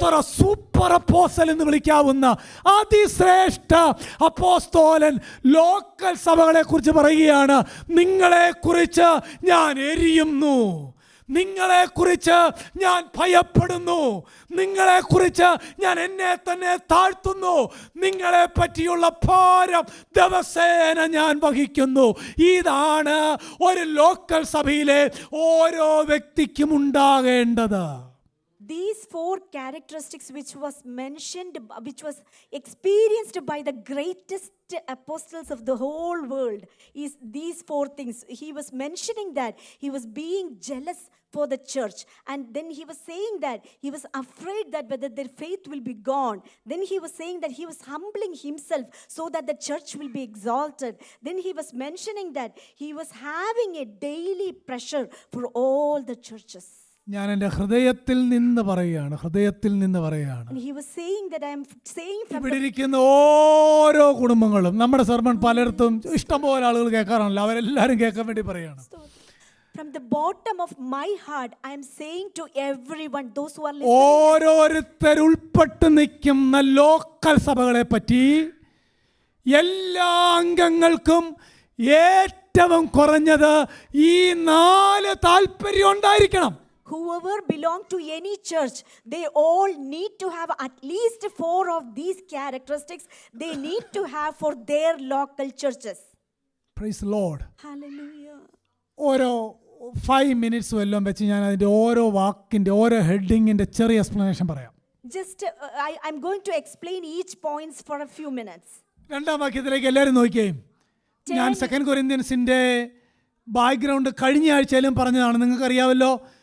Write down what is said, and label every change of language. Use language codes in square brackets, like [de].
[ml] അത്ര സൂപ്പർ അപ്പോസ്തലൻ എന്ന് വിളിക്കാവുന്ന അതിശ്രേഷ്ഠ അപ്പോസ്തലൻ ലോക്കൽ സഭകളെ കുറിച്ച് പറയുകയാണ്, നിങ്ങളെ കുറിച്ച് ഞാൻ എരിയുന്നു, നിങ്ങളെ കുറിച്ച് ഞാൻ ഭയപ്പെടുന്നു, നിങ്ങളെ കുറിച്ച് ഞാൻ എന്നെ തന്നെ താഴ്ത്തുന്നു, നിങ്ങളെ പറ്റിയുള്ള ഭാരം ദിവസേന ഞാൻ വഹിക്കുന്നു. ഇതാണ് ഒരു ലോക്കൽ സഭയിലെ ഓരോ വ്യക്തിക്കും ഉണ്ടാകേണ്ടത്. [en] These four characteristics which was mentioned, which was experienced by the greatest apostles of the whole world, is these four things. He was mentioning that he was being jealous for the church, and then he was saying that he was afraid that whether their faith will be gone. Then he was saying that he was humbling himself so that the church will be exalted. Then he was mentioning that he was having a daily pressure for all the churches. [ml] ഞാൻ എൻ്റെ ഹൃദയത്തിൽ നിന്ന് പറയുകയാണ്, ഹൃദയത്തിൽ നിന്ന് പറയുകയാണ്. [en] And he was saying that I am saying from [ml] ഇവിടെ ഇരിക്കുന്ന ഓരോ കുടുംബങ്ങളും, നമ്മുടെ സർമൺ പലയിടത്തും ഇഷ്ടംപോലെ ആളുകൾ കേൾക്കാറാണല്ലോ, അവരെല്ലാവരും കേൾക്കാൻ വേണ്ടി പറയുകയാണ്. [en] from the bottom of my heart, I am saying to everyone, those who are listening, [ml] ഓരോരുത്തർ ഉൾപ്പെട്ട് നിൽക്കുന്ന ലോക്കൽ സഭകളെ പറ്റി എല്ലാ അംഗങ്ങൾക്കും ഏറ്റവും കുറഞ്ഞത് ഈ 4 താല്പര്യം ഉണ്ടായിരിക്കണം. [en] whoever belong to any church, they all need to have at least 4 of these characteristics they need to have for their local churches. Praise the Lord. Hallelujah. [ml] ഓരോ 5 minutes വല്ലതും വെച്ച് ഞാൻ അതിൻ്റെ ഓരോ വാക്കിൻ്റെ ഓരോ ഹെഡിങ്ങിൻ്റെ ചെറിയ എക്സ്പ്ലനേഷൻ പറയാം. [en] Just I'm going to explain each points for a few minutes. [ml] രണ്ടാം വാക്യത്തിലേക്ക് എല്ലാവരും നോക്കിയേയും. ഞാൻ 2 കൊരിന്ത്യൻസിൻ്റെ ബാക്ക്ഗ്രൗണ്ട് കഴിഞ്ഞ ആഴ്ചയിലും പറഞ്ഞതാണ്, നിങ്ങൾക്കറിയാമല്ലോ.